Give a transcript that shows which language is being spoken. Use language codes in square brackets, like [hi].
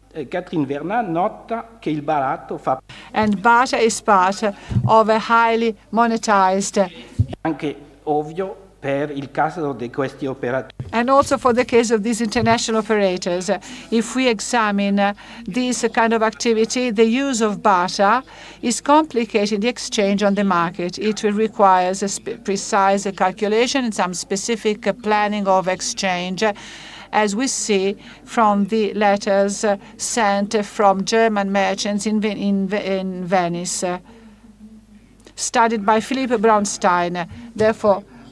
[it] Catherine Vernat nota che il baratto fa [en] And barter is part of a highly monetized, [it] anche ovvio per il caso di questi operatori. [en] and also for the case of these international operators. If we examine this kind of activity, the use of barter is complicating the exchange on the market. It requires a precise calculation and some specific planning of exchange, as we see from the letters sent from German merchants in Venice, studied by Philipp Braunstein. Therefore,